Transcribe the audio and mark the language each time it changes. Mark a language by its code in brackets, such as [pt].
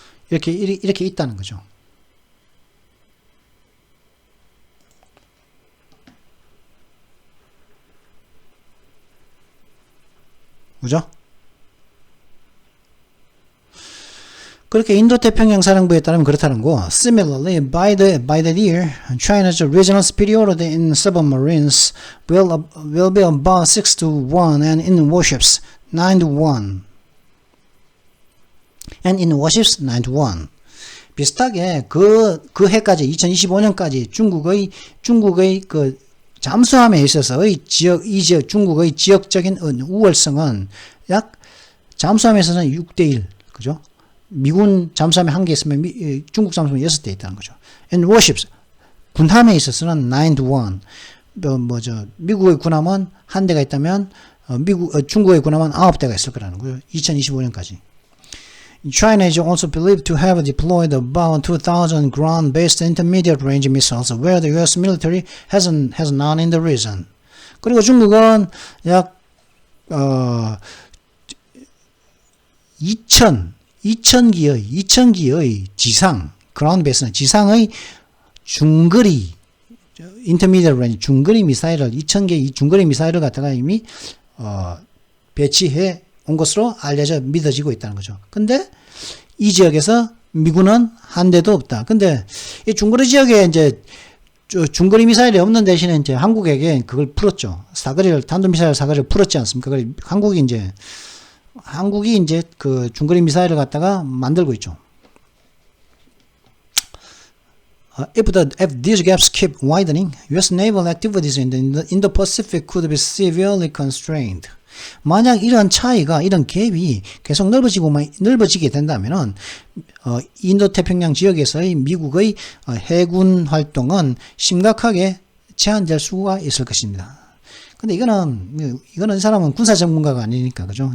[ko] 이렇게 있다는 거죠. 그죠? 그렇게 인도태평양 사령부에 따르면 그렇다는 거. [en] Similarly, by that year, China's regional superiority in submarines will be about 6-1 and in warships 9-1. And in warships 9-1. [ko] 비슷하게 그 해까지 2025년까지 중국의 그 잠수함에 있어서의 중국의 지역적인 우월성은 약 잠수함에서는 6대1, 그죠? 미군 잠수함에 1개 있으면 중국 잠수함에 6대 있다는 거죠. [en] And warships, [ko] 군함에 있어서는 9-1. 미국의 군함은 1대가 있다면 중국의 군함은 9대가 있을 거라는 거예요. 2025년까지. [en] China is also believed to have deployed about 2,000 ground-based intermediate-range missiles, where the U.S. military has none in the region. [ko] 그리고 중국은 약 2,000기의 지상, [en] ground-based [ko] 는 지상의 중거리, [en] intermediate range, [ko] 중거리 미사일을 2,000개의 중거리 미사일을 갖다가 이미 배치해 온 것으로 믿어지고 있다는 거죠. 근데 이 지역에서 미군은 한 대도 없다. 근데 이 중거리 지역에 이제 중거리 미사일이 없는 대신에 이제 한국에게 그걸 풀었죠. 탄도미사일 사거리를 풀었지 않습니까? 그래 한국이 이제 그 중거리 미사일을 갖다가 만들고 있죠. [en] If these gaps keep widening, U.S. naval activities in the Pacific could be severely constrained. [ko] 만약 이런 차이가, 이런 갭이 계속 넓어지게 된다면은, 인도태평양 지역에서의 미국의 해군 활동은 심각하게 제한될 수가 있을 것입니다. 근데 이거는 이 사람은 군사 전문가가 아니니까, 그죠?